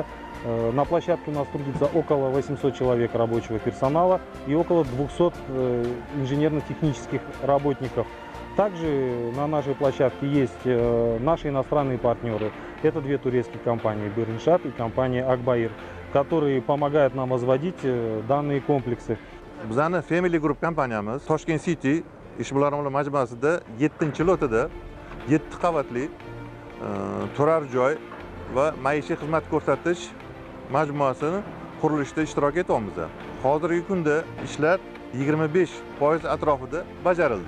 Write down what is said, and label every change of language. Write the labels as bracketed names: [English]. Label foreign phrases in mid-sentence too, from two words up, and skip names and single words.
[Russian] На площадке у нас трудится около 800 человек рабочего персонала и около 200 инженерно-технических работников. Также на нашей площадке есть наши иностранные партнеры. Это две турецкие компании «Бериншат» и компания «Акбаир», которые помогают нам возводить данные комплексы. [Uzbek] Bizning Family Group kompaniyamiz Toshkent City ishbilarmonlar majmuasida 7-lotida 7 qavatli turar joy va maishiy xizmat ko'rsatish majmuasini qurilishida ishtirok etyapmiz. Hozirgi kunda ishlar 25% atrofida bajarildi.